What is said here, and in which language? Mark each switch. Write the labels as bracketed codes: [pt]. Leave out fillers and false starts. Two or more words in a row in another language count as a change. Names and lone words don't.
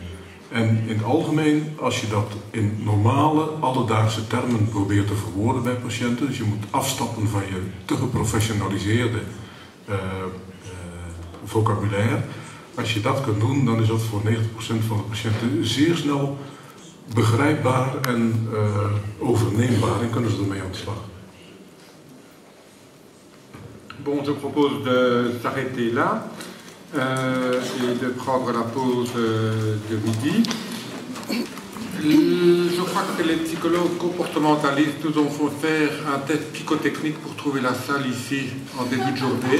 [nl] En in het algemeen, als je dat in normale, alledaagse termen probeert te verwoorden bij patiënten, dus je moet afstappen van je te geprofessionaliseerde vocabulaire, als je dat kunt doen, dan is dat voor 90% van de patiënten zeer snel begrijpbaar en overneembaar en kunnen ze ermee aan de slag. [fr] Bon, je propose de s'arrêter là et de prendre la pause de midi. Je crois que les psychologues comportementalistes nous ont fait faire un test psychotechnique pour trouver la salle ici en début de journée.